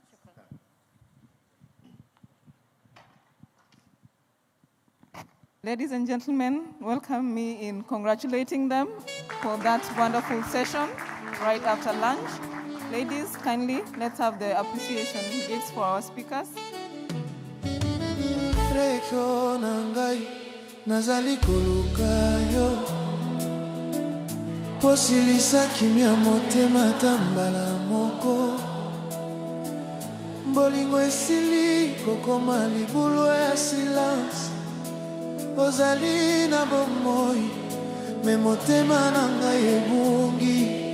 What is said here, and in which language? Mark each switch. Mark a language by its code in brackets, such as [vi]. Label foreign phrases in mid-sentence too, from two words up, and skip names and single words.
[en] Ladies and gentlemen, welcome me in congratulating them for that wonderful session right after lunch. Ladies, kindly, let's have the appreciation gifts for our speakers. [ln] Nazali koluka yo posilisa kimia motema tambala moko bolingo esili kokoma libulu ya silence ozali na bomoi me motema na ngai ebungi